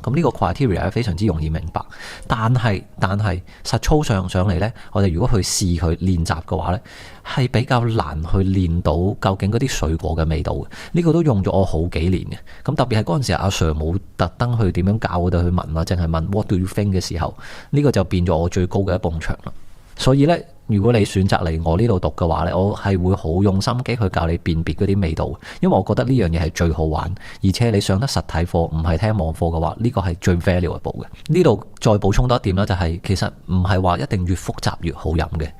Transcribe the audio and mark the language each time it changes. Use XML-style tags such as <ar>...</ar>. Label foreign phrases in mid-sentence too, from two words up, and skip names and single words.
<yue>咁呢個 criteria 係非常之容易明白。但係實操上嚟呢，我哋如果去試佢練習嘅話呢，係比較難去練到究竟嗰啲水果嘅味道嘅。呢個都用咗我好幾年嘅。咁特別係嗰陣時阿 Sir 冇特登去點樣教我哋去聞啦，淨係問</yue> <en>What do you think</en> <yue>嘅時候，呢個就變咗我最高嘅一埲牆啦。所以呢，如果你選擇嚟我呢度讀嘅話呢，我係會好用心機去教你辨別嗰啲味道，因為我覺得呢樣嘢係最好玩，而且你上得實體課唔係聽網課嘅話，呢個係最 valuable 嘅。呢度再補充多一點啦，就係其實唔係話一定越複雜越好飲嘅。</yue>